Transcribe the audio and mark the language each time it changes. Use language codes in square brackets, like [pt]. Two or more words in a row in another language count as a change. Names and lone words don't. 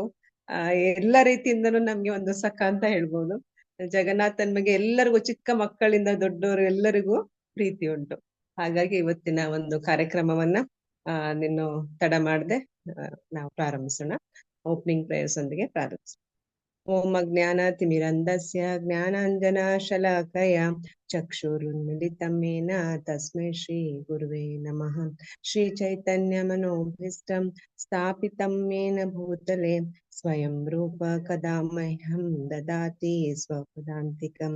[kn] ಎಲ್ಲ ರೀತಿಯಿಂದನೂ ನಮ್ಗೆ ಒಂದು ಸಖ ಅಂತ ಹೇಳ್ಬೋದು. ಜಗನ್ನಾಥನ್ ಬಗ್ಗೆ ಎಲ್ಲರಿಗೂ, ಚಿಕ್ಕ ಮಕ್ಕಳಿಂದ ದೊಡ್ಡವರು ಎಲ್ಲರಿಗೂ ಪ್ರೀತಿ ಉಂಟು. ಹಾಗಾಗಿ ಇವತ್ತಿನ ಒಂದು ಕಾರ್ಯಕ್ರಮವನ್ನ ನಿನ್ನು ತಡ ಮಾಡದೆ ನಾವು ಪ್ರಾರಂಭಿಸೋಣ. [en] opening prayers [kn] ಒಂದಿಗೆ ಪ್ರಾರಂಭಿಸೋಣ. [sa] ಓಂ ಅಜ್ಞಾನತಿಮಿರಂಧಸ್ಯ ಜ್ಞಾನಾಂಜನಶಲಾಕಯ ಚಕ್ಷುರುನ್ಮಿಲಿತಂ येन ತಸ್ಮೈ ಶ್ರೀ ಗುರುವೇ ನಮಃ. ಶ್ರೀ ಚೈತನ್ಯ ಮನೋಭೀಷ್ಟಂ ಸ್ಥಾಪಿತಂ येन ಭೂತಲೆ ಸ್ವಯಂ ರೂಪ ಕದಾ ಮಹ್ಯಂ ದದಾತಿ ಸ್ವಪದಾಂತಿಕಂ.